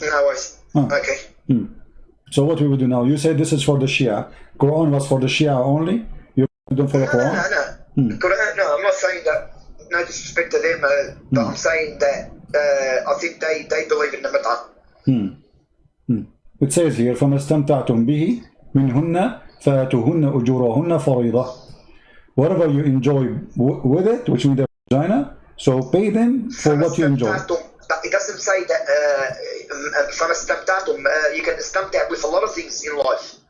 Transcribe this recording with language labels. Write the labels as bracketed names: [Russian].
[English] No worries. Okay. So what we will do now? You said this is for the Shia. Quran was for the Shia only. You do for the Quran? Quran, no, I'm not saying that. No disrespect to them, but I'm saying that I think they believe in the Mata. [Arabic] It says here, فَمَا اسْتَمْتَعْتُمْ بِهِ مِنْهُنَّ فَآتُوهُنَّ أُجُورَهُنَّ فَرِيضَةً. [English] Whatever you enjoy with it, which means the vagina, so pay them for what you enjoy. It doesn't say that from you can istamta with a lot of things in life.